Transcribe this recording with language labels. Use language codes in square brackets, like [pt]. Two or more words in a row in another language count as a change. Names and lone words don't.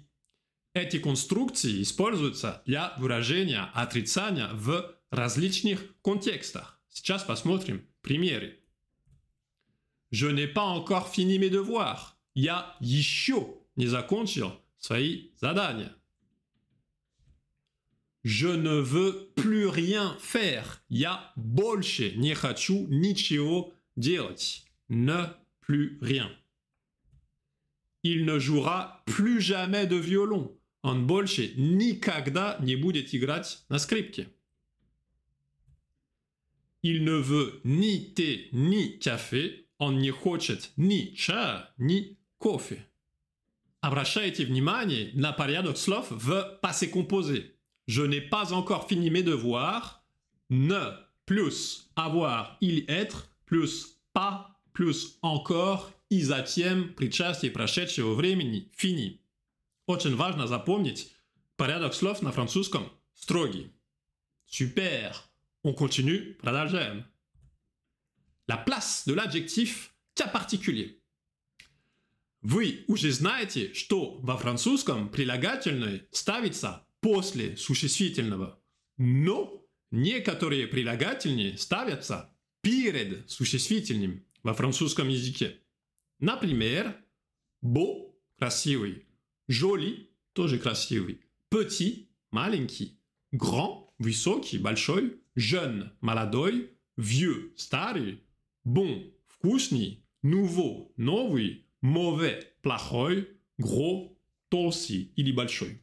[ru] Эти конструкции используются для выражения отрицания в различных контекстах. Сейчас посмотрим примеры. [fr] Je n'ai pas encore fini mes devoirs. [ru] Я еще не закончил свои задания. [fr] Je ne veux plus rien faire. [ru] Я больше не хочу ничего делать. [fr] Ne plus rien. Il ne jouera plus jamais de violon. [ru] Он больше никогда не будет играть на скрипке. [fr] Il ne veut ni thé, ni café. [ru] Он не хочет ни чая, ни кофе. Обращайте внимание на порядок слов в [fr] passé composé. Je n'ai pas encore fini mes devoirs. Ne plus avoir или être plus pas plus encore [ru] и затем причастие прошедшего времени [fr] fini. [ru] Очень важно запомнить порядок слов на французском строгий. [fr] Super. On continue, продолжаем. La place de l'adjectif cas particulier. [ru] Вы уже знаете, что во французском прилагательное ставится после существительного, но некоторые прилагательные ставятся перед существительным во французском языке. Например, beau – красивый, joli – тоже красивый, petit – маленький, grand – высокий, большой, jeune – молодой, vieux – старый, bon – вкусный, nouveau – новый, mauvais – плохой, gros – толстый или большой.